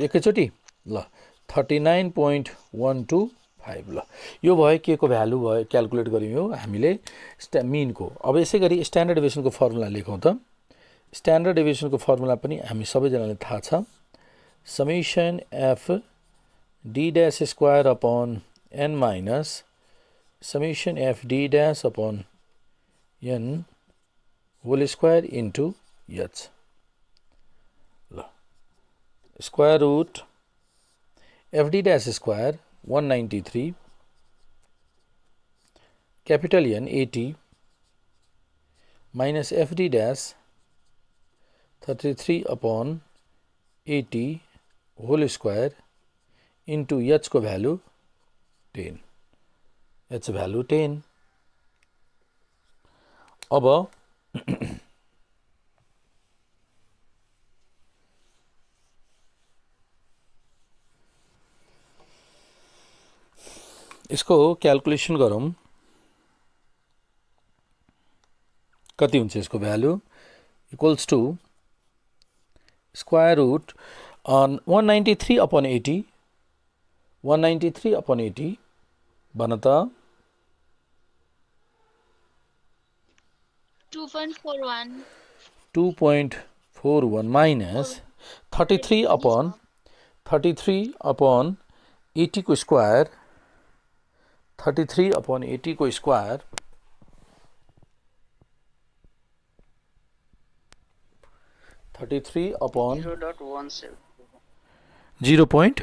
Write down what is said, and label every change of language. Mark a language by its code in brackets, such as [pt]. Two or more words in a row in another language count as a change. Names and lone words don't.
[ne] एकैचोटी ल 39.125 ल यो भयो के को भ्यालु भयो क्याल्कुलेट गर्यौं हामीले मीन को अब यसै गरी [en] standard deviation [ne] को फर्मुला लेखौं त [en] standard deviation [ne] को फर्मुला पनि हामी सबैजनाले थाहा छ [en] summation f d dash square upon n minus summation f d dash upon n whole square into h [ne] ल [en] square root f d dash square 193 capital N 80 minus FD dash 33 upon 80 whole square into H को value 10 H value 10 [ne] अब इसको क्याल्कुलेसन गरौँ कति हुन्छ यसको भ्यालु [en] equals to square root 193 upon 80 193 upon 80 [ne] भन त [en] 2.41 minus 33 upon 80 को square 33 upon 80 को square 33 upon 0.